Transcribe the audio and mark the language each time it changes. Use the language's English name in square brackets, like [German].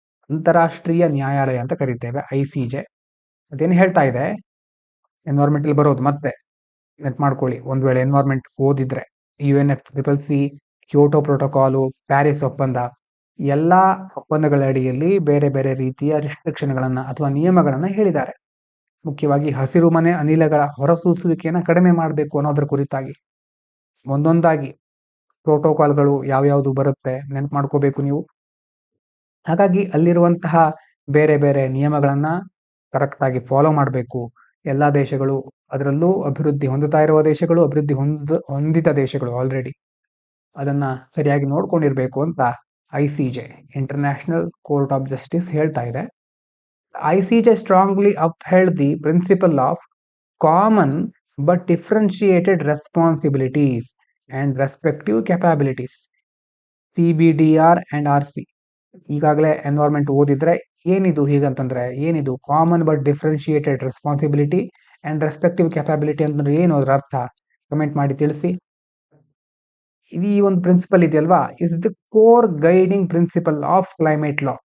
[Kannada] ಅಂತಾರಾಷ್ಟ್ರೀಯ ನ್ಯಾಯಾಲಯ ಅಂತ ಕರಿತೇವೆ, ICJ. ಅದೇನು ಹೇಳ್ತಾ ಇದೆ? ಎನ್ವೈರ್ಮೆಂಟಲ್ ಬರೋದು, ಮತ್ತೆ ನೆಟ್ ಮಾಡ್ಕೊಳ್ಳಿ ಒಂದ್ ವೇಳೆ ಎನ್ವೈರ್ಮೆಂಟ್ ಓದಿದ್ರೆ. UNFCCC, ಕ್ಯೋಟೋ ಪ್ರೋಟೋಕಾಲು, ಪ್ಯಾರಿಸ್ ಒಪ್ಪಂದ, ಎಲ್ಲಾ ಒಪ್ಪಂದಗಳ ಅಡಿಯಲ್ಲಿ ಬೇರೆ ಬೇರೆ ರೀತಿಯ ರಿಸ್ಟ್ರಿಕ್ಷನ್ಗಳನ್ನ ಅಥವಾ ನಿಯಮಗಳನ್ನ ಹೇಳಿದ್ದಾರೆ. ಮುಖ್ಯವಾಗಿ ಹಸಿರು ಮನೆ ಅನಿಲಗಳ ಹೊರಸೂಸುವಿಕೆಯನ್ನು ಕಡಿಮೆ ಮಾಡಬೇಕು ಅನ್ನೋದ್ರ ಕುರಿತಾಗಿ ಒಂದೊಂದಾಗಿ ಪ್ರೋಟೋಕಾಲ್ಗಳು ಯಾವ್ಯಾವುದು ಬರುತ್ತೆ ನೆನಪು ಮಾಡ್ಕೋಬೇಕು ನೀವು. ಹಾಗಾಗಿ ಅಲ್ಲಿರುವಂತಹ ಬೇರೆ ಬೇರೆ ನಿಯಮಗಳನ್ನ ಕರೆಕ್ಟ್ ಆಗಿ ಫಾಲೋ ಮಾಡಬೇಕು ಎಲ್ಲಾ ದೇಶಗಳು, ಅದರಲ್ಲೂ ಅಭಿವೃದ್ಧಿ ಹೊಂದುತ್ತಾ ಇರುವ ದೇಶಗಳು, ಅಭಿವೃದ್ಧಿ ಹೊಂದಿದ ದೇಶಗಳು ಆಲ್ರೆಡಿ ಅದನ್ನ ಸರಿಯಾಗಿ ನೋಡ್ಕೊಂಡಿರ್ಬೇಕು ಅಂತ ICJ, international court of justice, ಹೇಳ್ತಾ ಇದೆ. [English] ICJ strongly upheld the principle of common but differentiated responsibilities and respective capabilities, CBDR and RC. [Kannada] ಈಗಾಗಲೇ ಎನ್ವೈರ್ಮೆಂಟ್ ಓದಿದ್ರೆ ಏನಿದು ಹೀಗಂತಂದ್ರೆ ಏನಿದು common but differentiated responsibility and respective capability ಅಂತಂದ್ರೆ ಏನು ಅದರ ಅರ್ಥ? ಕಮೆಂಟ್ ಮಾಡಿ ತಿಳಿಸಿ. ಈ ಒಂದು ಪ್ರಿನ್ಸಿಪಲ್ ಇದೆಯಲ್ವಾ, [English] Is the core guiding principle of climate law.